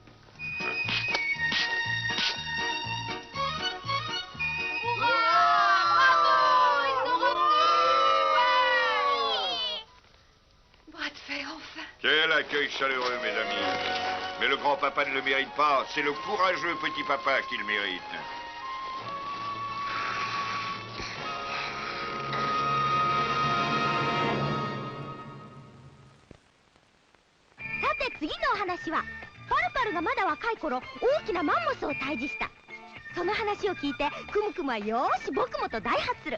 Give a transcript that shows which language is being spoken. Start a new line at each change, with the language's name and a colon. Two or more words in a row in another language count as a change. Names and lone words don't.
French: Bras de fer, enfin. Quel accueil chaleureux, mes amis. Mais le grand-papa ne le mérite pas. C'est le courageux petit papa qui le mérite.
Japanese: さて次のお話はパルパルがまだ若い頃大きなマンモスを退治した。その話を聞いてクムクムはよーし僕もと大発する。